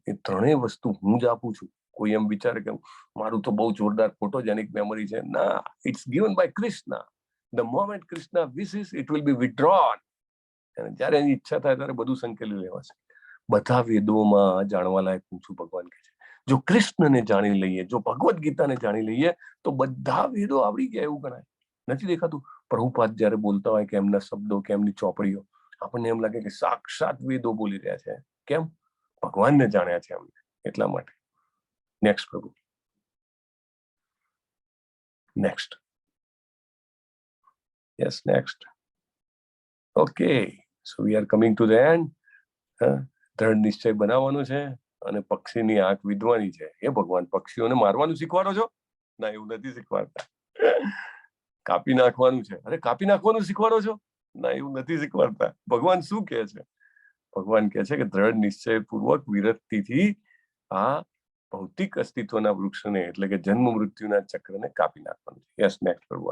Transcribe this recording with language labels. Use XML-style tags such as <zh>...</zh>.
<gu>એ ત્રણેય વસ્તુ હું જ આપું છું. કોઈ એમ વિચારે કે મારું તો બહુ જોરદાર ફોટોજેનિક મેમરી છે.</gu> <en>ના, it's given by Krishna. The moment Krishna wishes, it will be withdrawn.</en> <gu>અને જ્યારે એની ઈચ્છા થાય ત્યારે બધું સંકેલી લેવાશે. બધા વેદોમાં જાણવા લાયક હું છું, ભગવાન કહે છે. જો કૃષ્ણને જાણી લઈએ, જો ભગવદ ગીતાને જાણી લઈએ તો બધા વેદો આવડી ગયા એવું ગણાય. નથી દેખાતું? પ્રભુપાદ જયારે બોલતા હોય કે એમના શબ્દો કે એમની ચોપડીઓ, આપણને એમ લાગે કે સાક્ષાત વેદો બોલી રહ્યા છે. કેમ? ભગવાનને જાણ્યા છે એમને, એટલા માટે. નેક્સ્ટ પ્રભુ. Next.</gu> <en>Yes, next. Okay, so we are coming to the end.</en> <gu>દ્રઢ નિશ્ચય બનાવવાનો છે અને પક્ષીની આંખ વિધવાની છે. એ ભગવાન પક્ષીઓને મારવાનું શીખવાડો છો? ના, એવું નથી શીખવાડતા. કાપી નાખવાનું છે. અરે કાપી નાખવાનું શીખવાડો છો? ના, એવું નથી શીખવાડતા. ભગવાન શું કહે છે? ભગવાન કહે છે કે દ્રઢ નિશ્ચય પૂર્વક વિરક્તિથી આ ભૌતિક અસ્તિત્વના વૃક્ષને એટલે કે જન્મ મૃત્યુના ચક્રને કાપી નાખવાનું છે. યસ, નેક્સ્ટ પ્રભુ.</gu>